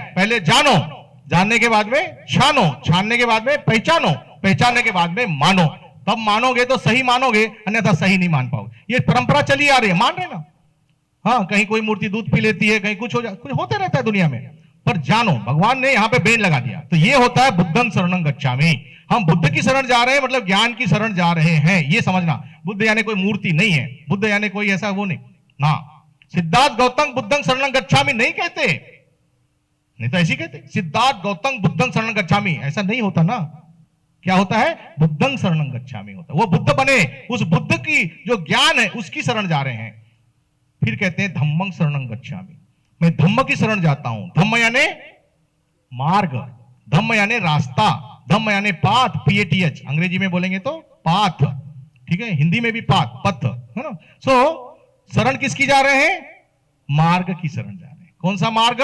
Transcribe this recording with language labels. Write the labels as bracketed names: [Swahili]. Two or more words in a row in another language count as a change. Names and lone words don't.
[Hindi] पहले जानो, जानने के बाद में छानो, छानने के बाद में पहचानो, पहचानने के बाद में मानो। तब मानोगे तो सही मानोगे, अन्यथा सही नहीं मान पाओगे। ये परंपरा चली आ रही है, मान रहे ना? हाँ कहीं कोई मूर्ति दूध पी लेती है, कहीं कुछ होते रहता है दुनिया में, पर जानो, भगवान ने यहां पे बेन लगा दिया। तो ये होता है [Pali] बुद्धं शरणं गच्छामि। [Hindi] हम बुद्ध की शरण जा रहे हैं, मतलब ज्ञान की शरण जा रहे हैं, ये समझना। बुद्ध यानी कोई मूर्ति नहीं है, बुद्ध यानी कोई ऐसा वो नहीं ना। सिद्धार्थ गौतम [Pali] बुद्धं शरणं गच्छामि [Hindi] नहीं कहते, नहीं तो ऐसी कहते सिद्धार्थ गौतम [Pali] बुद्धं शरणं गच्छामि, [Hindi] ऐसा नहीं होता ना। क्या होता है? [Pali] बुद्धं शरणं गच्छामि [Hindi] होता है। वो बुद्ध बने, उस बुद्ध की जो ज्ञान है उसकी शरण जा रहे हैं। फिर कहते हैं [Pali] धम्मं शरणं गच्छामि, [Hindi] मैं धम्म की शरण जाता हूं। धम्म यानी मार्ग, धम्म यानी रास्ता, धम्म यानी पाथ, PATH अंग्रेजी में बोलेंगे तो पाथ, ठीक है, हिंदी में भी पाथ, पथ है ना। शरण किसकी जा रहे हैं? मार्ग की शरण जा रहे हैं। कौन सा मार्ग?